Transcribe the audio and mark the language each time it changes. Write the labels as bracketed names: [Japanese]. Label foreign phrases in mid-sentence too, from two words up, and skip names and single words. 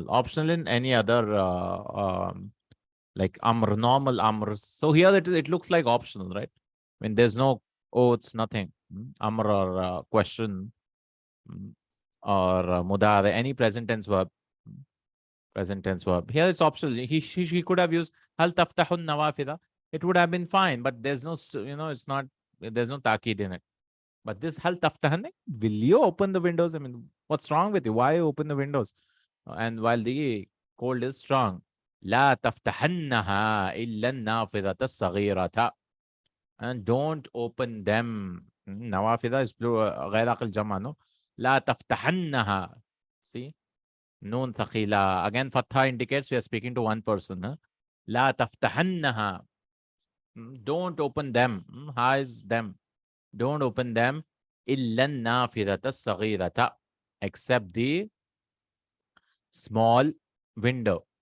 [English] Optional in any other, like amr, normal amrs. So here it looks like optional, right? When there's no oaths, nothing. Amr or question or mudare, any present tense verb. Present tense verb. Here it's optional. He could have used [Arabic] هل تفتحن النوافذ. [English] It would have been fine, but there's no, it's not, there's no taqid in it. But this [Arabic] هل تفتحن, [English] will you open the windows? I mean, what's wrong with you? Why open the windows? And while the cold is strong, [Arabic] لا تفتحنها إلا نافذة صغيرة. [English] And don't open them. Nawafida is [Arabic] غير عقل جمع, [English] no? [Arabic] لا تفتحنها. [English] See? [Arabic] نون ثقيلة. [English] Again, fatha indicates we are speaking to one person. [Arabic] لا تفتحنها. [English] Don't open them. Ha is them. Don't open them. [Arabic] إلا النافذة الصغيرة. [English] Except the small window.